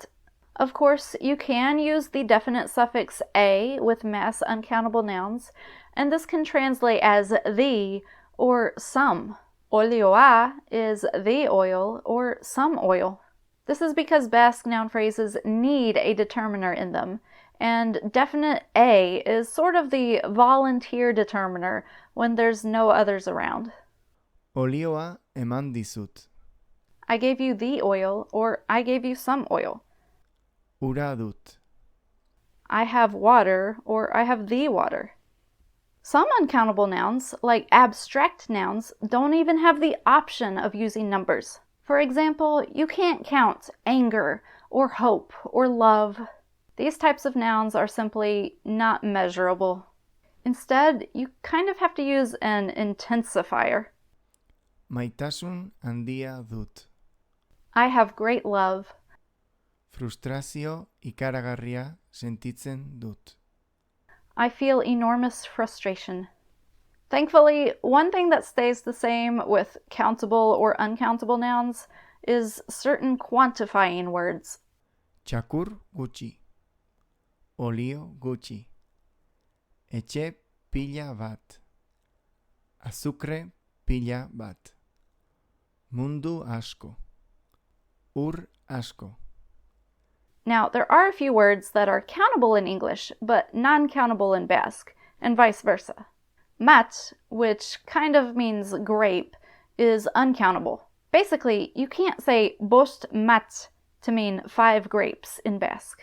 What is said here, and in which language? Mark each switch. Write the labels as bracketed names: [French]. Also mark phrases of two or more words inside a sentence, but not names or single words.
[English] Of course, you can use the definite suffix a with mass uncountable nouns, and this can translate as the or some. Olioa is the oil or some oil. This is because Basque noun phrases need a determiner in them, and definite a is sort of the volunteer determiner when there's no others around. [Basque] Olioa eman dizut. [English] I gave you the oil, or I gave you some oil. [Basque] Ura dut. [English] I have water, or I have the water. Some uncountable nouns, like abstract nouns, don't even have the option of using numbers. For example, you can't count anger, or hope, or love. These types of nouns are simply not measurable. Instead, you kind of have to use an intensifier. [Basque] Maitasun handia dut. [English] I have great love. [Basque] Frustrazio ikaragarria sentitzen dut. [English] I feel enormous frustration. Thankfully, one thing that stays the same with countable or uncountable nouns is certain quantifying words. [Basque] Txakur gutxi. Olio gutxi. Etxe pila bat. Azukre pila bat. Mundu asko. Ur asko. [English] Now, there are a few words that are countable in English, but non-countable in Basque, and vice versa. Mat, which kind of means grape, is uncountable. Basically, you can't say [Basque] bost mat [English] to mean 5 grapes in Basque.